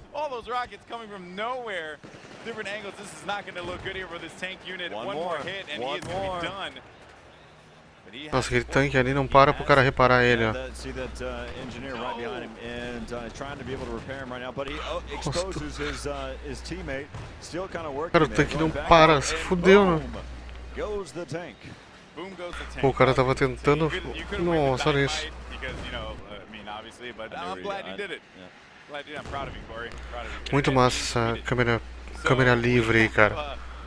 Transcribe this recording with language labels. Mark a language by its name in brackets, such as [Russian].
[English] All those rockets coming from nowhere. Different angles. This is not going to look good here for this tank unit. One more hit and he is going to be done. [Portuguese] Nossa, aquele tanque ali não para pro cara reparar ele, ó. [English] See that engineer right behind him and trying to be able to repair him right now, but he exposes his teammate. Still kind of working. [Portuguese] Cara, o tanque não para, se fudeu, né? [English] Goes the tank. Boom goes the tank. [Portuguese] Pô, o cara tava tentando. Nossa, olha isso. [English] Because, you know, I mean, obviously, but I'm glad you did it. Glad you did. I'm proud of you, Corey. Proud of you. [Portuguese] Muito massa essa câmera livre aí, cara.